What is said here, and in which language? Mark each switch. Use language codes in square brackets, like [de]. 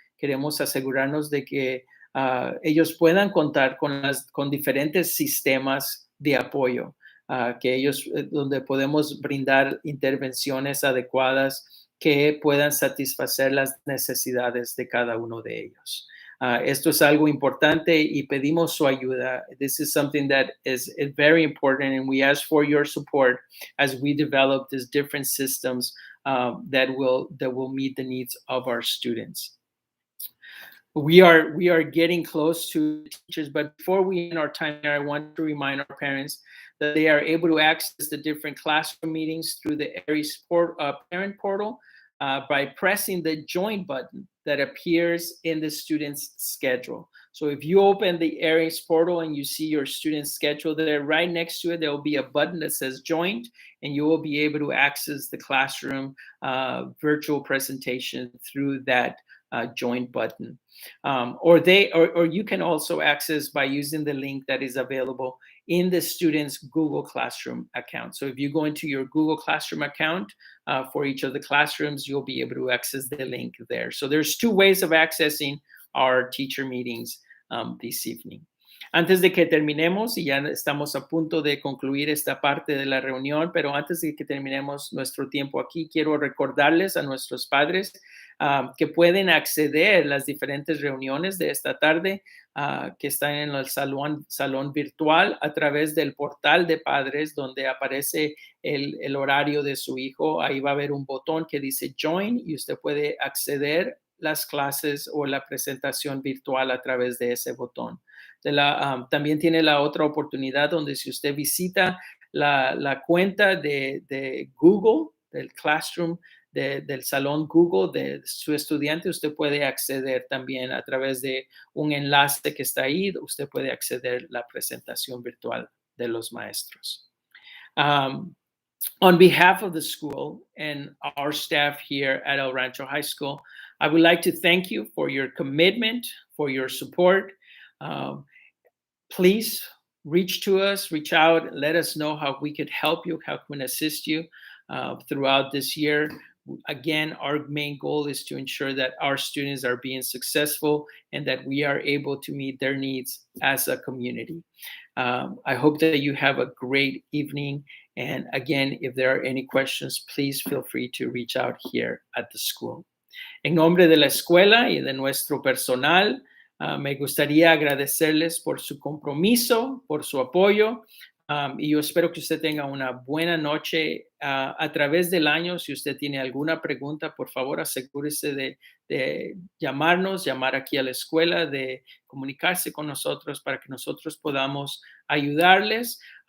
[es] Queremos asegurarnos de que ellos puedan contar con diferentes sistemas de apoyo, donde podemos brindar intervenciones adecuadas que puedan satisfacer las necesidades de cada uno de ellos. Esto es algo importante y pedimos su ayuda. [en] This is something that is very important, and we ask for your support as we develop these different systems that will meet the needs of our students. We are getting close to teachers, but before we end our time here, I want to remind our parents that they are able to access the different classroom meetings through the Aries parent portal by pressing the join button that appears in the student's schedule. So if you open the Aries portal and you see your student's schedule there, right next to it, there will be a button that says joined, and you will be able to access the classroom virtual presentation through that join button. Or you can also access by using the link that is available in the student's Google Classroom account. So if you go into your Google Classroom account for each of the classrooms, you'll be able to access the link there. So there's two ways of accessing our teacher meetings this evening. [es] Antes de que terminemos, y ya estamos a punto de concluir esta parte de la reunión, pero antes de que terminemos nuestro tiempo aquí, quiero recordarles a nuestros padres que pueden acceder a las diferentes reuniones de esta tarde que están en el salón virtual a través del portal de padres, donde aparece el horario de su hijo. Ahí va a haber un botón que dice Join y usted puede acceder las clases o la presentación virtual a través de ese botón. También tiene la otra oportunidad donde si usted visita la cuenta de Google, del Classroom, del salón Google de su estudiante, usted puede acceder también a través de un enlace que está ahí. Usted puede acceder a la presentación virtual de los maestros. [en] On behalf of the school and our staff here at El Rancho High School, I would like to thank you for your commitment, for your support. Please reach out, let us know how we could help you, how we can assist you throughout this year. Again, our main goal is to ensure that our students are being successful and that we are able to meet their needs as a community. I hope that you have a great evening. And again, if there are any questions, please feel free to reach out here at the school. [es] En nombre de la escuela y de nuestro personal, me gustaría agradecerles por su compromiso, por su apoyo. Y yo espero que usted tenga una buena noche a través del año. Si usted tiene alguna pregunta, por favor, asegúrese de llamar aquí a la escuela, de comunicarse con nosotros para que nosotros podamos ayudarles.